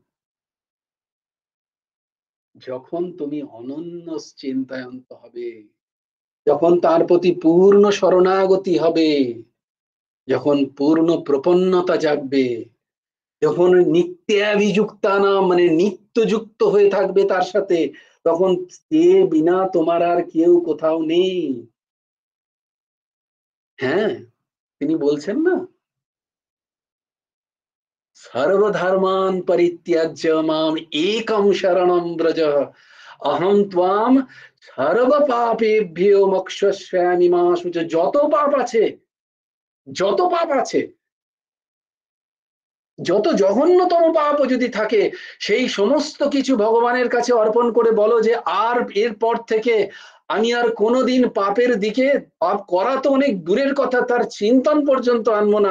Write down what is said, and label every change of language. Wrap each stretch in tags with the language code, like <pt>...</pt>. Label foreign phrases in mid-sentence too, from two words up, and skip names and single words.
<bn>যখন তুমি</bn> <sa>অনন্য চিন্তায়ন্ত</sa> <bn>হবে, যখন তার প্রতি পূর্ণ শরণাগতি হবে, যখন পূর্ণ প্রপন্নতা জাগবে, যখন নিত্যাভিযুক্তা না মানে নিত্যযুক্ত হয়ে থাকবে তার সাথে, তখন সে বিনা তোমার আর কেউ কোথাও নেই। হ্যাঁ, তিনি বলছেন না,</bn> <sa>সর্বধর্মান পরিত্যাজ্য মাম একম শরণম ব্রজ, অহম ত্বাম সর্ব পাপেভ্যো মোক্ষয়িষ্যামি মা শুচ।</sa> <bn>যত পাপ আছে, যত পাপ আছে, যত জঘন্যতম পাপ যদি থাকে, সেই সমস্ত কিছু ভগবানের কাছে অর্পণ করে বলো যে আর এরপর থেকে আমি আর কোনোদিন পাপের দিকে, পাপ করা তো অনেক দূরের কথা, তার চিন্তন পর্যন্ত আনবো না।</bn>